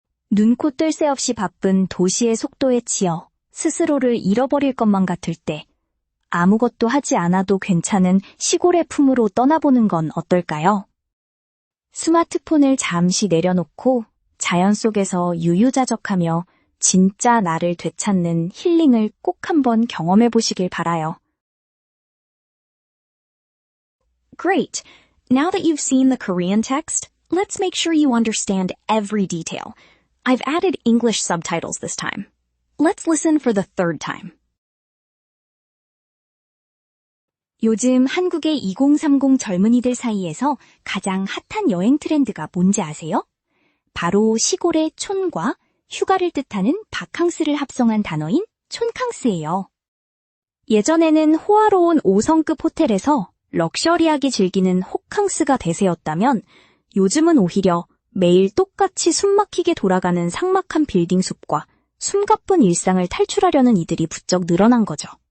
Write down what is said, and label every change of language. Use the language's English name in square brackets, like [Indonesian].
[Korean] 눈코 뜰 새 없이 바쁜 도시의 속도에 치여 스스로를 잃어버릴 것만 같을 때 아무것도 하지 않아도 괜찮은 시골의 품으로 떠나보는 건 어떨까요? 스마트폰을 잠시 내려놓고 자연 속에서 유유자적하며 진짜 나를 되찾는 힐링을 꼭 한번 경험해 보시길 바라요. [English] Great! Now that you've seen the Korean text, let's make sure you understand every detail. I've added English subtitles this time. Let's listen for the third time. [Korean] 요즘 한국의 2030 젊은이들 사이에서 가장 핫한 여행 트렌드가 뭔지 아세요? 바로 시골의 촌과 휴가를 뜻하는 바캉스를 합성한 단어인 촌캉스예요. 예전에는 호화로운 5성급 호텔에서 럭셔리하게 즐기는 호캉스가 대세였다면 요즘은 오히려 매일 똑같이 숨막히게 돌아가는 삭막한 빌딩 숲과 숨가쁜 일상을 탈출하려는 이들이 부쩍 늘어난 거죠.